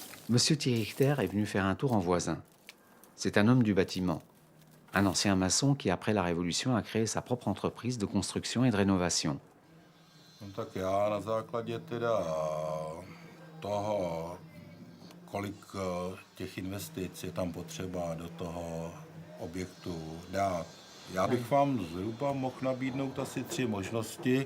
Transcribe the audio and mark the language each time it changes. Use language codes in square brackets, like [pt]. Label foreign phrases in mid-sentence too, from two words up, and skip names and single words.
[fr] Monsieur Thierry Richter est venu faire un tour en voisin. C'est un homme du bâtiment, un ancien maçon qui, après la Révolution, a créé sa propre entreprise de construction et de rénovation. [cs] No tak já na základě teda toho, kolik těch investic je tam potřeba do toho objektu dát. Já bych vám zhruba mohl nabídnout asi 3 možnosti.